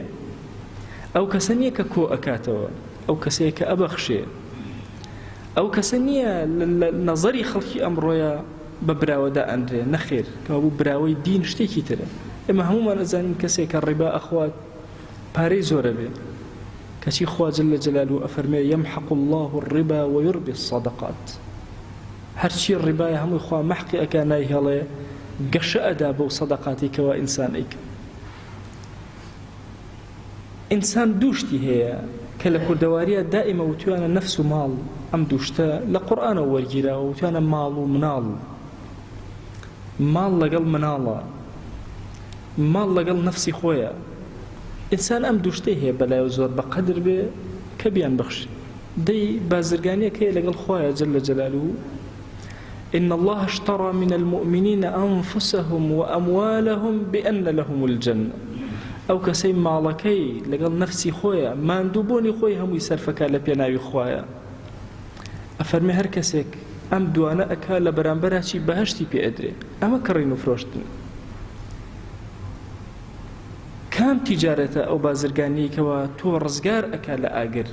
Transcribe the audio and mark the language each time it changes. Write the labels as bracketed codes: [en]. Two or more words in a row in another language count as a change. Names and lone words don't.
[ckb] ئەو کەسە نییە کە کۆ ئەکاتەوە، ئەو کەسەیە کە ئەبەخشێ، ئەو کەسە نییە لە نەزەری خەڵکی ئەمڕۆیە بە براوەدا ئەندرێ، نەخێر، کەوابوو براوەی دین شتێکی ترە. ئێمە هەمومان ئەزانین کەسێک کە ڕیبا ئەخوات پارەی زۆرە بێ، کەچی خوا [ar] جل جلاله [ckb] ئەفەرمێ [ar] يمحق الله الربا ويربي الصدقات. [ckb] هەرچی ڕیبایە هەمووی خوا مەحقی ئەکا نایهێڵێ، گەشە ئەدا بەو سەدەقاتی کەوا ئینسان ئەیکە. ئینسان دووشتی هەیە کە لە کوردەواریە دائیمە وتوانە نەفس و ماڵ، ئەم دووشتە لە قورئانەوە وەرگیراوە، وتوانە ماڵ و مناڵ. ماڵ لەگەڵ مناڵە، ماڵ لەگەڵ نەفسی خۆیە. ئینسان ئەم دووشتەی هەیە بەلایەوە زۆر بەقەدر بێ کە بیان بەخشی. دەی بازرگانیەک هەیە لەگەڵ خۆیە [ar] جل جلاله. إن الله اشترى من المؤمنين أنفسهم وأموالهم بأن لهم الجنة. [ckb] ئەو کەسەی ماڵەکەی لەگەڵ نەفسی خۆیە، ماندووبوونی خۆی هەمووی سەرفەکە لە پێناوی خۆیە. ئەفەرمێ هەر کەسێک ئەم دوانە ئەکا لە بەرامبەراچی بەهەشتی پێ ئەدرێ. ئەمە کڕین و فرۆشتن. کام تیجارەتە ئەو بازرگانیەکەوە تۆ ڕزگار ئەکا لە ئاگر؟